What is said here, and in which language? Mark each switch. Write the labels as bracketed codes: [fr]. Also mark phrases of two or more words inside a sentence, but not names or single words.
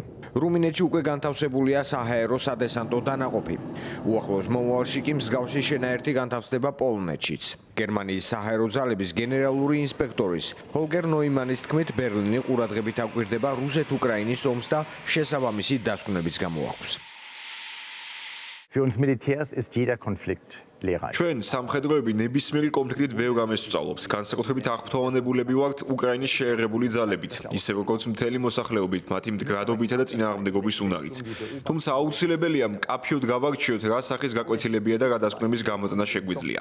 [ka] რუმინეთში უკვე განთავსებულია საჰაერო სადესანტო დანაყოფი. უახლოეს მომავალში კი მსგავსი შენაერთი განთავსდება პოლონეთშიც. გერმანიის საჰაერო ძალების გენერალური ინსპექტორის ჰოლგერ ნოიმანის თქმით, ბერლინი ყურადღებით აკვირდება რუსეთ-უკრაინის ომს და შესაბამისი დასკვნებიც გამოაქვს. [de] Für uns Militärs ist jeder Konflikt lehrreich. [ka] ჩვენ სამხედროები ნებისმიერი კონფლიქტით ბევრ რამეს ვსწავლობთ. განსაკუთრებით აღფრთოვანებულები ვართ უკრაინის შეერებული ძალებით, ისე როგორც მთელი მოსახლეობით, მათი მდგრადობითა და წინააღმდეგობის უნარით. თუმცა აუცილებელია მკაფიოდ გავარჩიოთ, რა სახის გაკვეთილებია და რა დასკვნების გამოტანა შეგვიძლია.